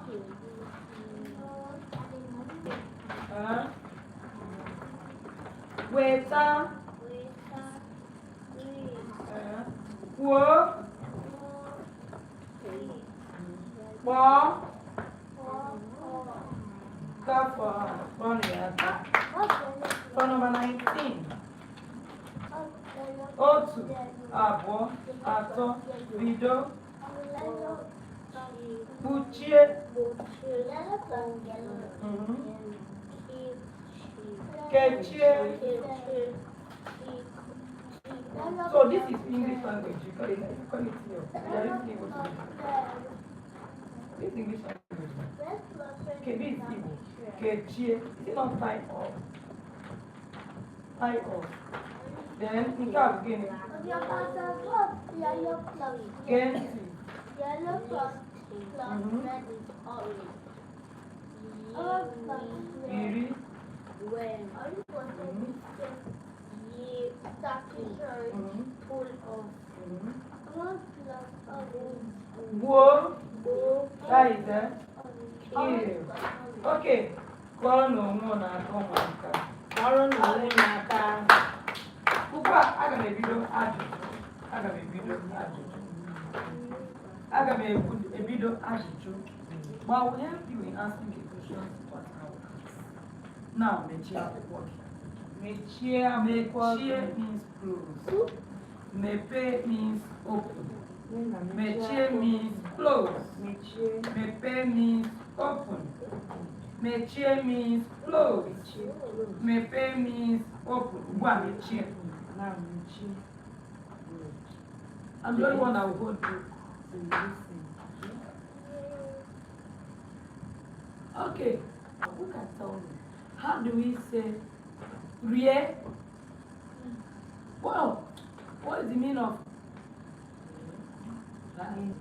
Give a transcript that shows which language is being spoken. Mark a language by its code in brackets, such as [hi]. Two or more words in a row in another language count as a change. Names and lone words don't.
[ig] Weta. Kwuo. Kpọọ. Gafọ. Kpọọ ya aka. [en] For number 19. [ig] Otu, abụọ, atọ, bido. Kpuchie. Kechie. [en] So this is English language. You call it here. You are using Igbo to this is English language. Kebi is Igbo. Kechie. Is it not tie off? Tie off. [ig] Then nke a bụ gịnị? Genti. [en] Yellow plus red is orange. [ig] Iri. [en] When you full of [ig] Gbuo. [en] That is it. Kill. Okay. [ig] Kọrọ na onwe na-aka ụmụaka. Kọrọ na onwe na-aka. Ugbu a, aga m ebido ajụjụ. [en] But I will help you in asking the questions what I will ask. Now, [ig] mechie akwụkwọ gị. Mechie [en] means close. Mepe means open. Mechie means close. Mepe means open. Mechie means close. Mepe means open. [ig] Ugbu a mechie. [en] I'm the only one that will go through. Okay, who can tell me? How do we say rie? Well, what is the meaning of that?